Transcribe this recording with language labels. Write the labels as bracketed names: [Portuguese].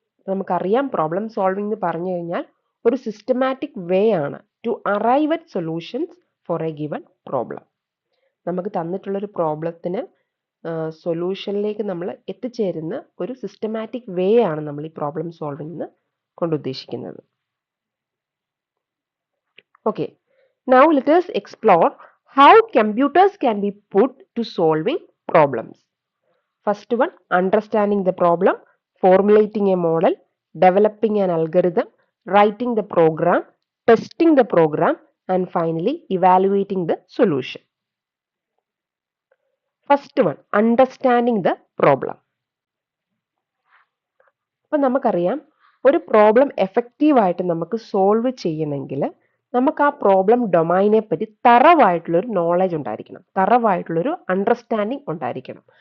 [Malayalam] നമുക്കറിയാം, problem solving എന്ന് പറഞ്ഞു കഴിഞ്ഞാൽ ഒരു സിസ്റ്റമാറ്റിക് വേ ആണ് [English] To arrive at solutions for a given problem. [Malayalam] നമുക്ക് തന്നിട്ടുള്ളൊരു പ്രോബ്ലത്തിന് സൊല്യൂഷനിലേക്ക് നമ്മൾ എത്തിച്ചേരുന്ന ഒരു സിസ്റ്റമാറ്റിക് വേ ആണ് നമ്മൾ ഈ പ്രോബ്ലം സോൾവിംഗ് കൊണ്ട് ഉദ്ദേശിക്കുന്നത്. [English] Okay, now let us explore how computers can be put to solving problems. First one, understanding the problem, formulating a model, developing an algorithm, writing the program, testing the program, and finally evaluating the solution. First one, understanding the problem. [Malayalam] അപ്പം നമുക്കറിയാം, ഒരു problem എഫക്റ്റീവായിട്ട് നമുക്ക് solve ചെയ്യണമെങ്കിൽ നമുക്ക് ആ problem ഡൊമൈനെ പറ്റി തറവായിട്ടുള്ളൊരു knowledge ഉണ്ടായിരിക്കണം, തറവായിട്ടുള്ളൊരു അണ്ടർസ്റ്റാൻഡിങ് ഉണ്ടായിരിക്കണം.